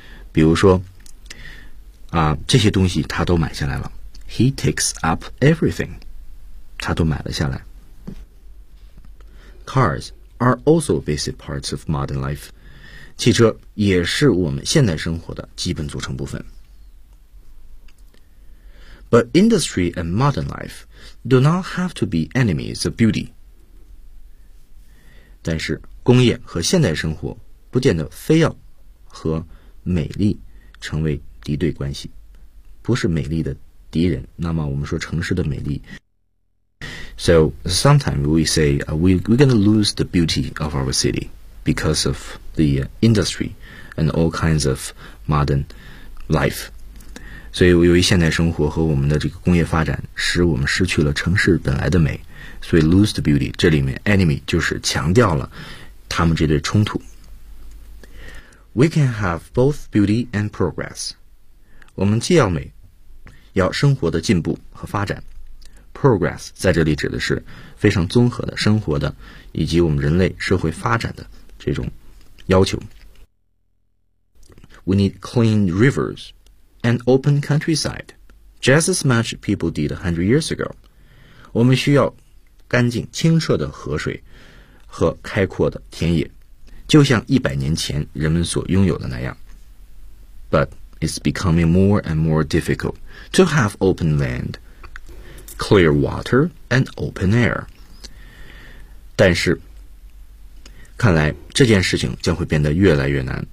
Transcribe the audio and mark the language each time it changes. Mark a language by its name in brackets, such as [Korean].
[Chinese] 比如说啊，这些东西他都买下来了。 [English] He takes up everything. [Chinese] 他都买了下来。 [English] Cars are also basic parts of modern life. [Chinese] 汽车也是我们现代生活的基本组成部分。 [English] But industry and modern life do not have to be enemies of beauty. [Chinese] 但是工业和现代生活不见得非要和美丽成为敌对关系，不是美丽的敌人。那么我们说城市的美丽。 [English] So sometimes we say、we're going to lose the beauty of our city because of the industry and all kinds of modern life. [Chinese] 所以由于现代生活和我们的这个工业发展，使我们失去了城市本来的美。所以 [English] lose the beauty [Chinese] 这里面 enemy 就是强调了他们这对冲突。 [English] We can have both beauty and progress. [Chinese] 我们既要美，要生活的进步和发展。 Progress 在这里指的是非常综合的生活的以及我们人类社会发展的这种要求。 [English] We need clean rivers and open countryside, just as much people did 100 years ago. [Chinese] 我们需要干净清澈的河水和开阔的田野。就像一百年前人们所拥有的那样。 [English] But it's becoming more and more difficult to have open land, clear water, and open air. [Chinese] 但是看来这件事情将会变得越来越难。